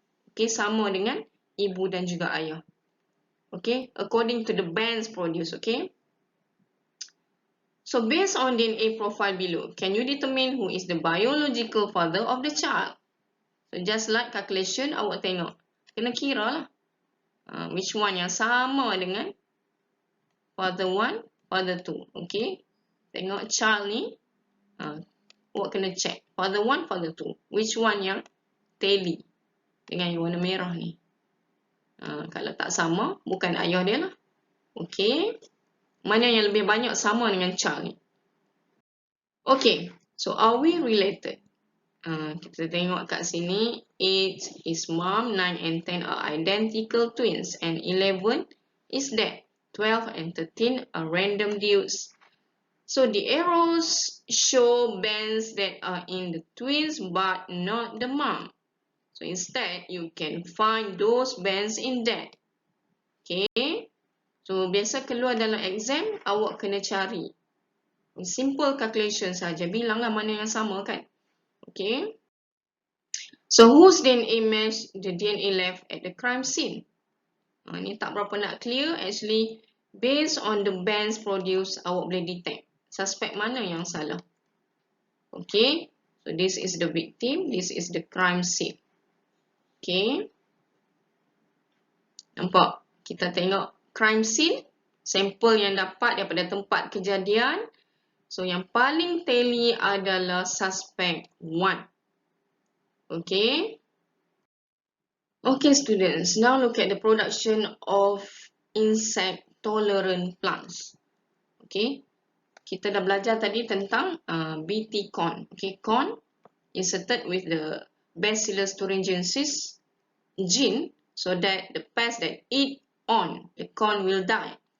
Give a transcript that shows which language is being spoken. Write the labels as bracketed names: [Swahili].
[Malay] Okay, sama dengan ibu dan juga ayah. [English] Okay, according to the bands produced. Okay, so based on DNA profile below, can you determine who is the biological father of the child? So just like calculation, [Malay] awak tengok. Kena kira lah. [English] Which one [Malay] yang sama dengan father 1, father 2. Okay. Tengok child ni. Awak kena check. Father 1, father 2. [English] Which one [Malay] yang tally dengan yang warna merah ni. Kalau tak sama, bukan ayah dia lah. Okay. Mana yang lebih banyak sama dengan child ni. [English] Okay. So are we related? [Malay] Kita tengok kat sini, [English] 8 is mom, 9 and 10 are identical twins, and 11 is dad. 12 and 13 are random dudes. So the arrows show bands that are in the twins but not the mom. So instead, you can find those bands in dad. Okay. [Malay] So biasa keluar dalam exam, awak kena cari. Simple calculation saja, bilanglah mana yang sama kan. Okay. [English] So whose DNA match the DNA left at the crime scene? [Malay] Ini tak berapa nak clear. [English] Actually, based on the bands produced, [Malay] awak boleh detect suspek mana yang salah. Okay. [English] So this is the victim. This is the crime scene. Okay. [Malay] Nampak? Kita tengok crime scene. Sampel yang dapat daripada tempat kejadian. So yang paling teli adalah suspect 1. Okay. [English] Okay students, now look at the production of insect-tolerant plants. [Malay] Okay, kita dah belajar tadi tentang BT corn. [English] Okay, corn inserted with the Bacillus thuringiensis gene so that the pest that eat on the corn will die.